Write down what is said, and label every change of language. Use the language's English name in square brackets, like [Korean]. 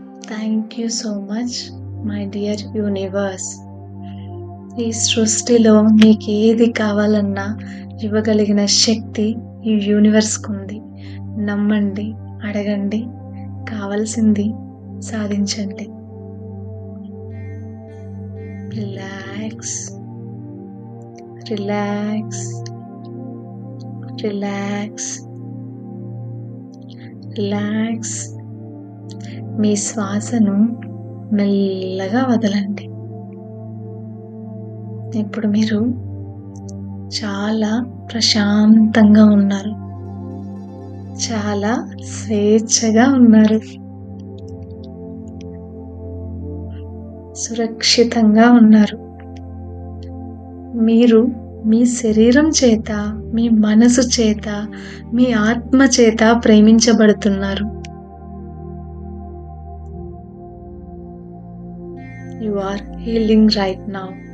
[English] Thank you so much, my dear universe. [Telugu] ఈ సృష్టిలో మీకు ఏది కావాలన్నా ఇవ్వగలిగిన శక్తి ఈ యూనివర్స్కి ఉంది. నమ్మండి, అడగండి, కావాల్సింది సాధించండి. Relax, relax, relax, relax. మీ శ్వాసను మెల్లగా వదలండి. ఇప్పుడు మీరు చాలా ప్రశాంతంగా ఉన్నారు, చాలా స్వేచ్ఛగా ఉన్నారు, సురక్షితంగా ఉన్నారు. మీరు మీ శరీరం చేత, మీ మనసు చేత, మీ ఆత్మ చేత ప్రేమించబడుతున్నారు. [English] You are healing right now.